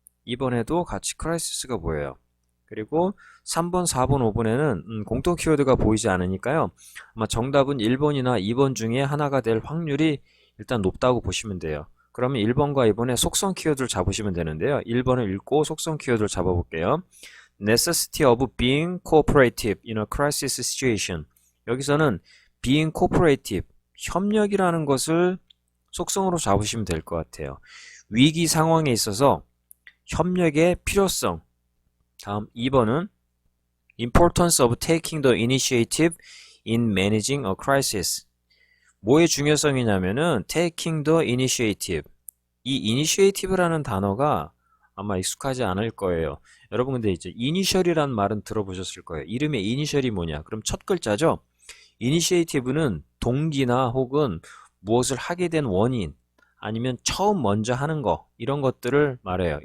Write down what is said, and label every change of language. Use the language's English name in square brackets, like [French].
[Korean] 2번에도 같이 crisis가 보여요. 그리고 3번, 4번, 5번에는 공통 키워드가 보이지 않으니까요. 아마 정답은 1번이나 2번 중에 하나가 될 확률이 일단 높다고 보시면 돼요. 그러면 1번과 2번의 속성 키워드를 잡으시면 되는데요. 1번을 읽고 속성 키워드를 잡아볼게요. [English] Necessity of being cooperative in a crisis situation. [Korean] 여기서는 [English] being cooperative, [Korean] 협력이라는 것을 속성으로 잡으시면 될 것 같아요. 위기 상황에 있어서 협력의 필요성. 다음 2번은 [English] Importance of taking the initiative in managing a crisis. [Korean] 뭐의 중요성이냐면은 [English] taking the initiative. [Korean] 이 initiative라는 단어가 아마 익숙하지 않을 거예요. 여러분 근데 이제 initial이라는 말은 들어보셨을 거예요. 이름의 initial이 뭐냐? 그럼 첫 글자죠. initiative는 동기나 혹은 무엇을 하게 된 원인 아니면 처음 먼저 하는 거 이런 것들을 말해요.